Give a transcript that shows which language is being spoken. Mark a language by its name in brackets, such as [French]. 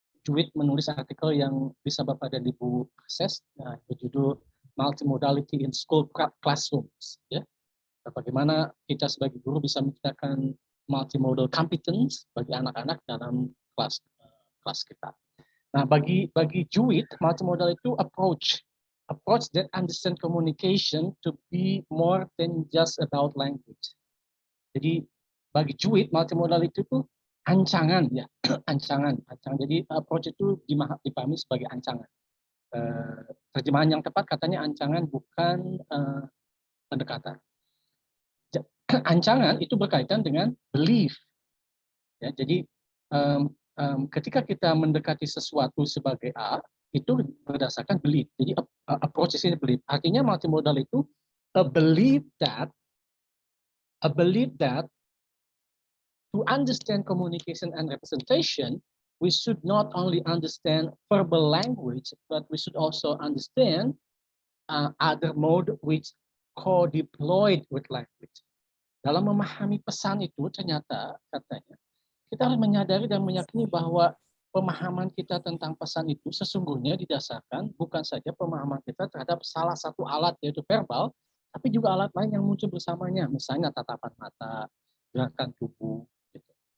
[Indonesian] Juwit menulis artikel yang bisa Bapak dan Ibu akses, berjudul Multimodality in School Classrooms. Ya. Bagaimana kita sebagai guru bisa menciptakan multimodal competence bagi anak-anak dalam kelas kita. Nah, bagi Juwit, multimodal itu [English] approach that understand communication to be more than just about language. [Indonesian] Jadi bagi Juwit, multimodal itu tuh ancangan ya, ancangan. Jadi approach itu dipahami sebagai ancangan. Terjemahan yang tepat katanya ancangan bukan pendekatan. Ancangan itu berkaitan dengan belief. Ya, jadi ketika kita mendekati sesuatu sebagai A, itu berdasarkan belief. Jadi approach ini belief. Artinya multimodal itu [English] a belief that to understand communication and representation, we should not only understand verbal language, but we should also understand other mode which co-deployed with language. [Indonesian] Dalam memahami pesan itu ternyata katanya kita harus menyadari dan meyakini bahwa pemahaman kita tentang pesan itu sesungguhnya didasarkan bukan saja pemahaman kita terhadap salah satu alat yaitu verbal, tapi juga alat lain yang muncul bersamanya, misalnya tatapan mata, gerakan tubuh. Gitu.